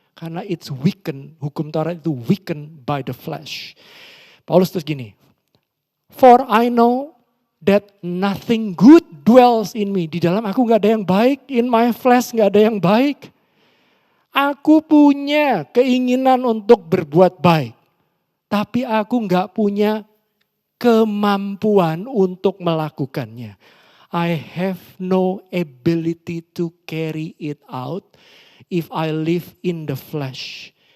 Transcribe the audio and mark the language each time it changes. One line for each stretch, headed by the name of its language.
Indonesian: Karena
English: it's weakened,
Indonesian: hukum Taurat itu
English: weakened by the flesh.
Indonesian: Paulus terus gini,
English: for I know that nothing good dwells in me.
Indonesian: Di dalam aku gak ada yang baik,
English: in my flesh
Indonesian: gak ada yang baik. Aku punya keinginan untuk berbuat baik. Tapi aku gak punya kemampuan untuk melakukannya.
English: I have no ability to carry it out if I live in the flesh.